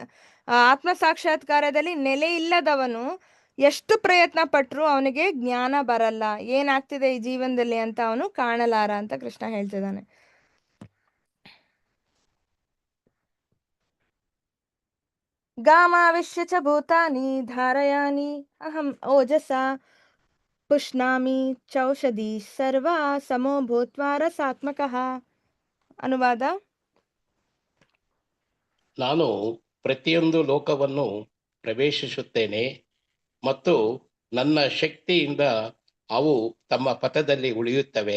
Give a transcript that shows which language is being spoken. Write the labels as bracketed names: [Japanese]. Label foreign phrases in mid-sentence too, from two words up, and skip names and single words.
[Kannada] ಆತ್ಮ ಸಾಕ್ಷಾತ್ಕಾರದಲ್ಲಿ ನೆಲೆ ಇಲ್ಲದವನು ಎಷ್ಟು ಪ್ರಯತ್ನ ಪಟ್ಟರು ಅವನಿಗೆ ಜ್ಞಾನ ಬರಲ್ಲ, ಏನಾಗ್ತಿದೆ ಈ ಜೀವನದಲ್ಲಿ ಅಂತ ಅವನು ಕಾಣಲಾರ ಅಂತ ಕೃಷ್ಣ ಹೇಳ್ತಿದ್ದಾನೆ. [Sanskrit] ಗಾಮಾವಿಶ್ಯ ಚ ಭೂತಾನಿ ಧಾರಯಾನಿ ಅಹಂ ಓಜಸ ಪುಷ್ಣಾಮಿ ಚೌಷಧಿ ಸರ್ವ ಸಮೋ ಭೂತ್ವಾ ರಸಾತ್ಮಕಃ. [Kannada] ಅನುವಾದ: ನಾನು ಪ್ರತಿಯೊಂದು ಲೋಕವನ್ನು ಪ್ರವೇಶಿಸುತ್ತೇನೆ ಮತ್ತು ನನ್ನ ಶಕ್ತಿಯಿಂದ ಅವು ತಮ್ಮ ಪಥದಲ್ಲಿ ಉಳಿಯುತ್ತವೆ.